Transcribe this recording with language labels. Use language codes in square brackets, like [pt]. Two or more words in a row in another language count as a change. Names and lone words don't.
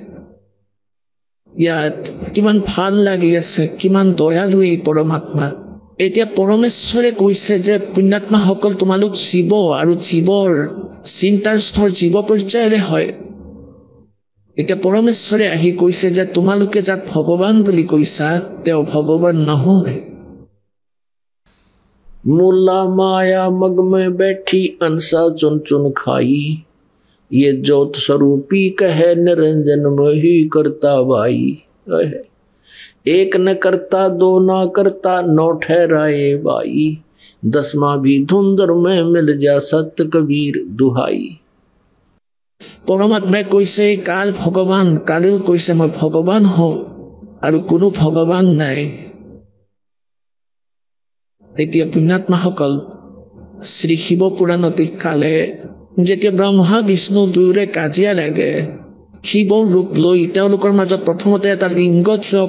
[as] ইয়াত কিমান ভাল লাগি আছে কিমান দয়ালু এই পৰমাত্মা এতিয়া পৰমেশ্বৰে কৈছে যে পুণ্যাত্মাসকল তোমালোক জীৱ আৰু জীৱৰ চিন্তাৰ স্তৰ জীৱ পৰ্যায়ৰে হয় এতিয়া পৰমেশ্বৰে আহি কৈছে যে তোমালোকে যাক ভগৱান বুলি কৈছা তেওঁ ভগৱান নহয় [hi] मुल्ला माया मग में बैठी अंसा चुन चुन खाई ये ज्योत स्वरूपी कहे निरंजन मोही करता भाई एक न करता दो न करता नौ ठहराए भाई 10वां भी धुंधर में मिल जा सत्य कबीर दुहाई [as] পৰমাত্মাই কৈছে কাল ভগৱান কালেও কৈছে মই ভগৱান হওঁ আৰু কোনো ভগৱান নাই এতিয়া পুণ্যাত্মাসকল শ্ৰী শিৱ পুৰাণত কালে যেতিয়া ব্ৰহ্মা বিষ্ণু দুয়োৰে কাজিয়া লাগে শিৱৰ ৰূপ লৈ তেওঁলোকৰ মাজত প্ৰথমতে এটা লিংগ থিয়